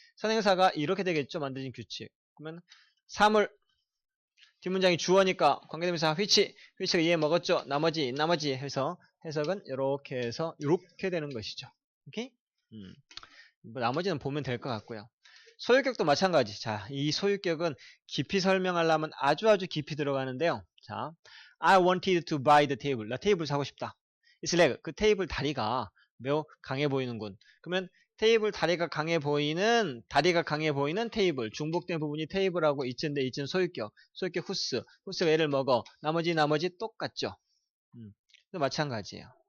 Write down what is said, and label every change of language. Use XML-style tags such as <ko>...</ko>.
<ko>선행사가 이렇게 되겠죠. 만들어진 규칙. 그러면 사물 뒷문장이 주어니까 관계대명사 which가 이해 먹었죠. 나머지 해서 해석은 이렇게 해서 이렇게 되는 것이죠. 오케이? 뭐 나머지는 보면 될 것 같고요. 소유격도 마찬가지. 자, 이 소유격은 깊이 설명하려면 아주 깊이 들어가는데요.</ko> <en>자, I wanted to buy the table.</en> <ko>나 테이블 사고 싶다.</ko> <en>Its leg.</en> <ko>그 테이블 다리가 매우 강해 보이는군. 그러면 테이블 다리가 강해 보이는 테이블. 중복된 부분이 테이블하고 이츠인데 이츠는 소유격 whose가 얘를 먹어. 나머지 똑같죠. 마찬가지예요.</ko>